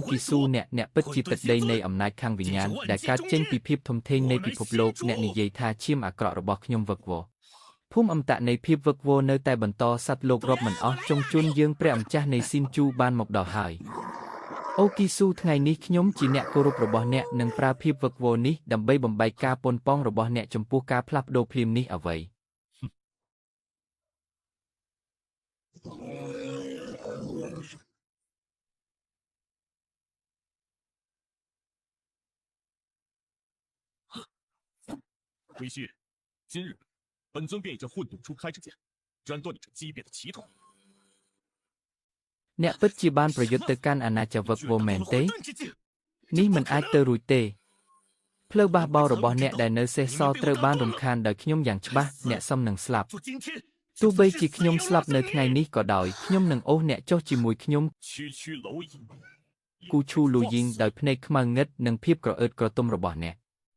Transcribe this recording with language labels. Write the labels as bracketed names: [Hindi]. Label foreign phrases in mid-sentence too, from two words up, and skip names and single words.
[Khmer] គីស៊ូអ្នកពិតជាទឹកដីនៃអំណាចខាងវិញ្ញាណដែលកើតចេញពីភាពធំធេងនៃពិភពលោកអ្នកនិយាយថាឈាមអាក្រក់របស់ខ្ញុំវឹកវរភូមិអមតៈនៃភាពវឹកវរនៅតែបន្តសត្វលោករាប់មិនអស់ចុងជួនយើងព្រះម្ចាស់នៃស៊ីនជូបានមកដល់ហើយអូគីស៊ូថ្ងៃនេះខ្ញុំជាអ្នកគោរពរបស់អ្នកនឹងប្រើភាពវឹកវរនេះដើម្បីបំបែកការប៉ុនប៉ងរបស់អ្នកចំពោះការផ្លាស់ប្ដូរភ្លាមនេះអ្វី [Chinese] 归旭，今日本尊便以这混沌初开之剑，斩断你这机变的企图。 [Khmer] អ្នកពិតជាបានប្រយុទ្ធទៅកាន់អាណាចក្រវឹកវរមែនទេនេះមិនអាចទៅរួចទេផ្លូវបះបោររបស់អ្នកដែលនៅសេសសល់ត្រូវបានរំខានដោយខ្ញុំយ៉ាងច្បាស់អ្នកសមនឹងស្លាប់ទោះបីជាខ្ញុំស្លាប់នៅថ្ងៃនេះក៏ដោយខ្ញុំនឹងអូសអ្នកចុះជាមួយខ្ញុំគូឈូលូយីងដោយភ្នែកខ្មៅងឹតនិងភាពក្រអឺតក្រទុំរបស់អ្នក